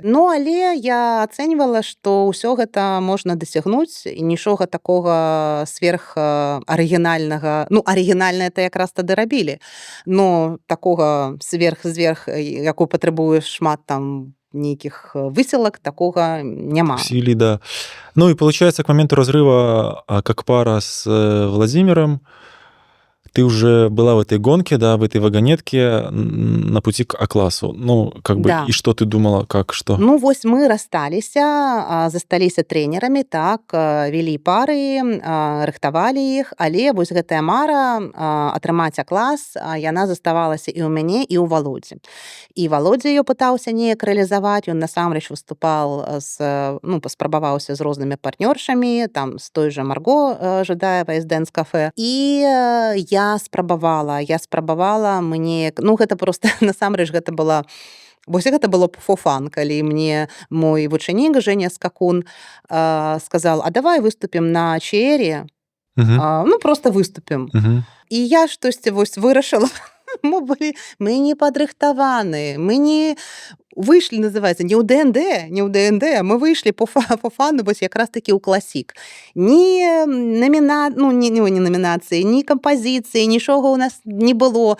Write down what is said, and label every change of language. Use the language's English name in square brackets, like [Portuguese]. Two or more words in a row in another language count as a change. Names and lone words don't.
[Belarusian] Але я ацэньвала, што ўсё гэта можна дасягнуць, і нічога такога сверхарыгінальнага, арыгінальнае-то якраз тады рабілі, но такога сверх, якую патрабуе шмат там нейкіх высілак, такога няма. [Russian] Усилий, да. И получается, к моменту разрыва, как пара с Владимиром, ты уже была в этой гонке, да, в этой вагонетке на пути к А-классу. Да. И что ты думала, как, что? [Belarusian] Вось мы рассталіся, засталіся трэнерамі, так, вялі пары, рыхтавалі іх, але вось гэтая мара атрымаць А-клас, яна заставалася і ў мяне, і ў Володзі. І Володзя её пытаўся неяк рэалізаваць, ён насамрэч выступаў паспрабаваўся з рознымі партнёршамі, там, з той жа Марго Жадаевай з Дэнс-кафе. І я спрабавала, мне, ну, гэта просто насамрэч гэта была вось гэта было [English] for fun, [Belarusian] калі мне мой вучанік Женя Скакун сказал: "А давай выступім на чаэре, Мгм. ну, просто выступім". Мгм. І я штосьці вось вырашыла. Мы не падрыхтаваны, мы не выйшлі, называецца, не ў ДНД, мы выйшлі по фану вось якраз такі ў класік. Ні не намінацыі, ні кампазіцыі, нічога ў нас не было.